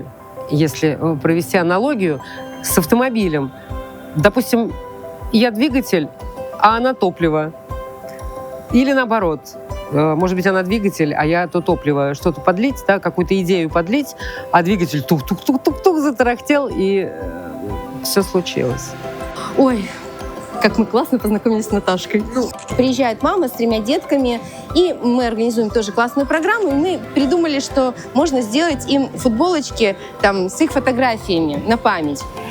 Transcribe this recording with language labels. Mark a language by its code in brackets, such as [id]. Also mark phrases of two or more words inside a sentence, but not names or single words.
[ru] Если провести аналогию с автомобилем. Допустим, я двигатель, а она топливо. Или наоборот. Может быть, она двигатель, а я то топливо. Что-то подлить, да, какую-то идею подлить, а двигатель тук-тук-тук-тук-тук затарахтел, и все случилось. Ой, как мы классно познакомились с Наташкой. Приезжает мама с 3 детками, и мы организуем тоже классную программу, и мы придумали, что можно сделать им футболочки там, с их фотографиями на память.